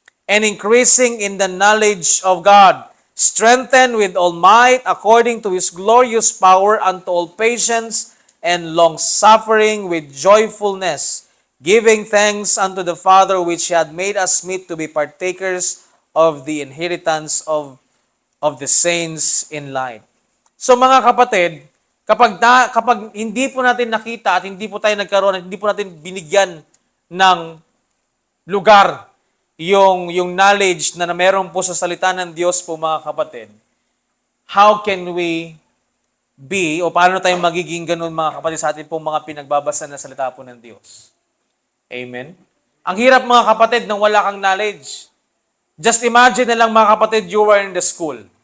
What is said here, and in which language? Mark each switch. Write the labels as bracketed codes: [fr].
[en] and increasing in the knowledge of God, strengthened with all might according to His glorious power unto all patience and long-suffering with joyfulness, giving thanks unto the Father which had made us meet to be partakers of the inheritance of the saints in light. [tl] So mga kapatid, kapag hindi po natin nakita at hindi po tayo nagkaroon at hindi po natin binigyan ng lugar yung knowledge na meron po sa salita ng Diyos po, mga kapatid, [en] how can we be, [tl] o paano tayo magiging ganun, mga kapatid, sa atin po mga pinagbabasa na salita po ng Diyos? Amen? Ang hirap, mga kapatid, nang wala kang knowledge. [en] Just imagine [tl] na lang, mga kapatid, [en] you were in the school.